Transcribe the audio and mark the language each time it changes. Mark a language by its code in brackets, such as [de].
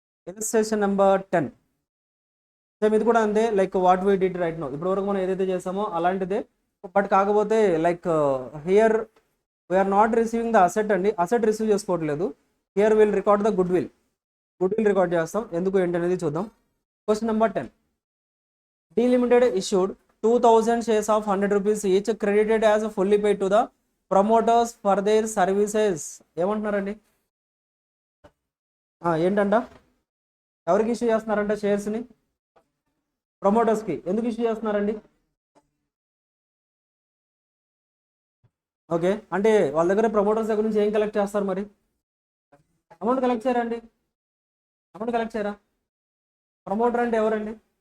[te] Illustration number 10. Same ఇది కూడా అంతే, [en] like what we did right no, [te] ఇప్పటి వరకు మనం ఏదైతే చేసామో అలాంటిదే, బట్ కాకపోతే [en] like here we are not receiving the asset [te] అండి, అసెట్ రిసీవ్ చేసుకోవట్లేదు. Here will record the good will record చేస్తాం, ఎందుకు ఏంటి అనేది చూద్దాం. Question number 10. [en] D Limited issued 2000 shares of 100 rupees each credited as fully paid to the promoters for their services. [te] ఏమంటున్నారండి? ఏంటంట, ఎవరికి issue చేస్తున్నారంట షేర్స్ని? ప్రమోటర్స్కి. ఎందుకు ఇష్యూ చేస్తున్నారండి? ఓకే, అంటే వాళ్ళ దగ్గర ప్రమోటర్స్ దగ్గర నుంచి ఏం కలెక్ట్ చేస్తారు మరి? అమౌంట్ కలెక్ట్ చేయరండి, అమౌంట్ కలెక్ట్ చేయరా? ప్రమోటర్ అంటే ఎవరండి?